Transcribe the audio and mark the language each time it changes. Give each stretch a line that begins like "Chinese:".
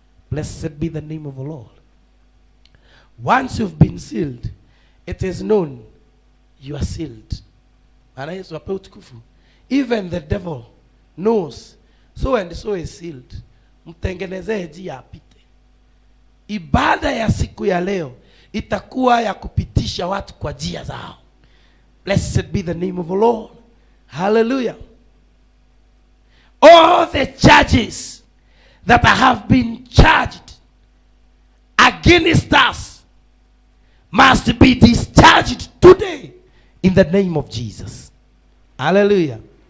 English: Blessed be the name of the Lord. Once you've been sealed, it is known you are sealed.
Swahili: Bwana Yesu apewe utukufu.
English: Even the devil knows so and so is sealed.
Swahili: Mtengenezee njia apite. Ibada ya siku ya leo itakuwa ya kupitisha watu kwa njia zao.
English: Blessed be the name of the Lord. Hallelujah. All the charges that have been charged against us must be discharged today in the name of Jesus. Hallelujah.